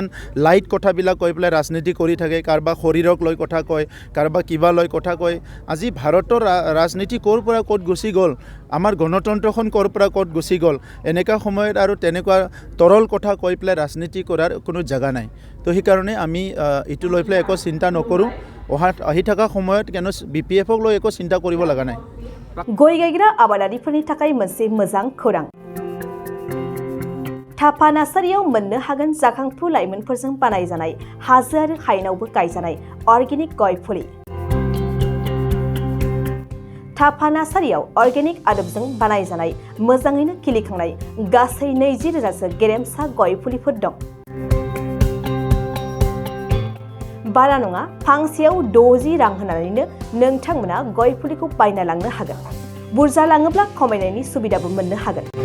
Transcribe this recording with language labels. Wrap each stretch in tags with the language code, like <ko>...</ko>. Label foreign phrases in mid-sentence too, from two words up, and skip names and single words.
<as>লাইট কথাবিলাক কৈ পেলাই ৰাজনীতি কৰি থাকে কাৰোবাক শৰীৰক লৈ কথা কয় কাৰোবাক কিবা লৈ কথা কয় আজি ভাৰতৰ ৰাজনীতি ক'ৰ পৰা ক'ত গুচি গ'ল আমাৰ গণতন্ত্ৰখন ক'ৰ পৰা ক'ত গুচি গ'ল এনেকুৱা সময়ত আৰু তেনেকুৱা তৰল কথা কৈ পেলাই ৰাজনীতি কৰাৰ কোনো জাগা নাই তো সেইকাৰণে আমি এইটো লৈ পেলাই একো চিন্তা নকৰোঁ আহি থকা সময়ত কেনো BPF-ক লৈ একো চিন্তা কৰিব লগা নাই</as> <brx>गय गायग्रा आबादारिफोरनि थाखाय मोनसे मोजां खौरां थापा नार्सारियाव मोननो हागोन जाखांफु लाइमोनफोरजों बानायजानाय हाजो आरो हायेनावबो गायजानाय अर्गेनिक गय फुलि थापा नार्सारियाव अर्गेनिक आदबजों बानायजानाय मोजाङैनो खिलिखांनाय गासै 20,000सो गेरेमसा गय फुलिफोर दं बारा नङा फांसेयाव 60 रां होनानैनो नोंथांमोना गय फुलिखौ बायना लांनो हागोन बुरजा लाङोब्ला खमायनायनि सुबिदाबो मोननो हागोन</brx>